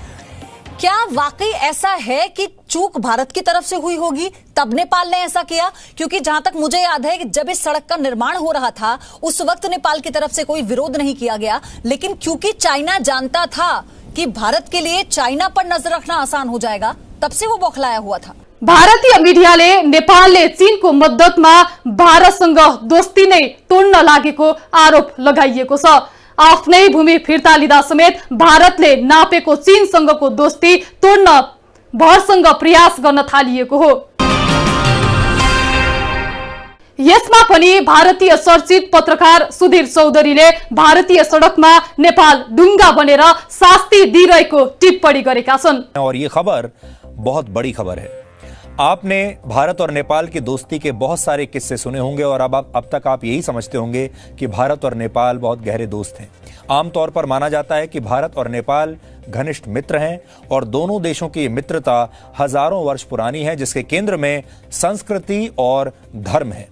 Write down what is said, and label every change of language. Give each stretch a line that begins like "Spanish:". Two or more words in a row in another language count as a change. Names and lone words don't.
Hindi: क्या वाकई ऐसा है कि चूक भारत की तरफ से हुई होगी तब नेपाल ने ऐसा किया? क्योंकि जहां तक मुझे याद है कि जब इस सड़क का निर्माण हो रहा था उस वक्त नेपाल की तरफ से कोई विरोध नहीं किया गया, लेकिन क्योंकि चाइना जानता था कि भारत के लिए चाइना पर नजर रखना आसान हो जाएगा, तब से वो बौखलाया हुआ था।
Nepali: भारतीय मिडियाले नेपालले चीनको मद्दतमा भारतसँग दोस्ती नै तोड्न लागेको आरोप लगाइएको छ। आफ्नै भूमि फिर्ता लिँदा समेत भारतले नापेको चीनसँगको दोस्ती तोड्न भरसँग प्रयास गर्न थालिएको हो। यसमा पनि भारतीय चर्चित पत्रकार सुधीर चौधरीले भारतीय सडकमा नेपाल डुङ्गा बनेर शास्ति दिइरहेको टिप्पणी गरेका छन्।
Hindi: और ये खबर बहुत बड़ी खबर है। आपने भारत और नेपाल की दोस्ती के बहुत सारे किस्से सुने होंगे और अब तक आप यही समझते होंगे कि भारत और नेपाल बहुत गहरे दोस्त हैं। आमतौर पर माना जाता है कि भारत और नेपाल घनिष्ठ मित्र हैं और दोनों देशों की मित्रता हजारों वर्ष पुरानी है, जिसके केंद्र में संस्कृति और धर्म है।